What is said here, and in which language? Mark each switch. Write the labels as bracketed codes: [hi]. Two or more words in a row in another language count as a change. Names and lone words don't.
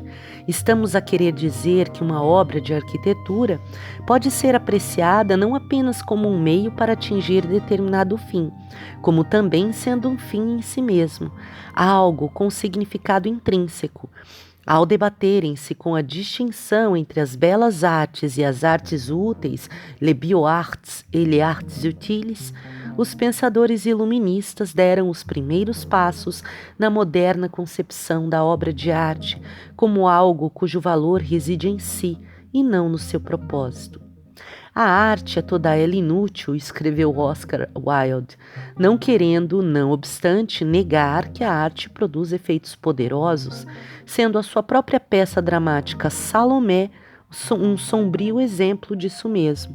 [pt] Estamos a querer dizer que uma obra de arquitetura pode ser apreciada não apenas como um meio para atingir determinado fim, como também sendo um fim em si mesmo, algo com significado intrínseco. Ao debaterem-se com a distinção entre as belas artes e as artes úteis, [fr] les beaux-arts et les arts utiles, [pt] os pensadores iluministas deram os primeiros passos na moderna concepção da obra de arte como algo cujo valor reside em si e não no seu propósito. A arte é toda ela inútil, escreveu Oscar Wilde, não querendo, não obstante, negar que a arte produz efeitos poderosos, sendo a sua própria peça dramática Salomé um sombrio exemplo disso mesmo.